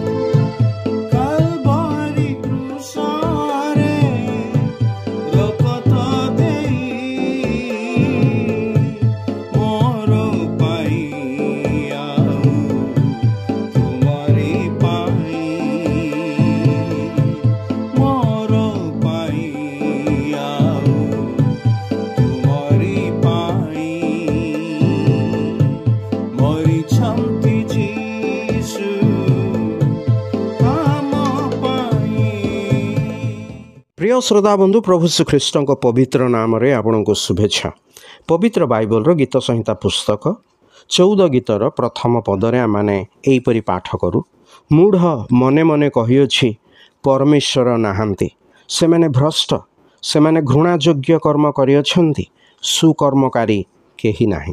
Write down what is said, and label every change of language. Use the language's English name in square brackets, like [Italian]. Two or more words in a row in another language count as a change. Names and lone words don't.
[Odia] କାଲବାରି କ୍ରୁଶରେ ରକ୍ତ ଦେଇ ମୋର ପାଇଁ ଆଉ ତୁମରି ପାଇଁ, ମୋର ପାଇଁ ଆଉ ତୁମରି ପାଇଁ। ମରିଛନ୍ତି ଯୀଶୁ ଆମ ପାଇଁ। ପ୍ରିୟ ଶ୍ରୋତା ବନ୍ଧୁ, ପ୍ରଭୁ ଶ୍ରୀଖ୍ରୀଷ୍ଟଙ୍କ ପବିତ୍ର ନାମରେ ଆପଣଙ୍କୁ ଶୁଭେଚ୍ଛା। ପବିତ୍ର ବାଇବଲର ଗୀତ ସଂହିତା ପୁସ୍ତକ 14 ଗୀତର ପ୍ରଥମ ପଦରେ ଆମମାନେ ଏହିପରି ପାଠ କରୁ। ମୂଢ଼ ମନେ ମନେ କହିଅଛି ପରମେଶ୍ୱର ନାହାନ୍ତି, ସେମାନେ ଭ୍ରଷ୍ଟ, ସେମାନେ ଘୃଣାଯୋଗ୍ୟ କର୍ମ କରିଅଛନ୍ତି, ସୁକର୍ମକାରୀ କେହି ନାହିଁ।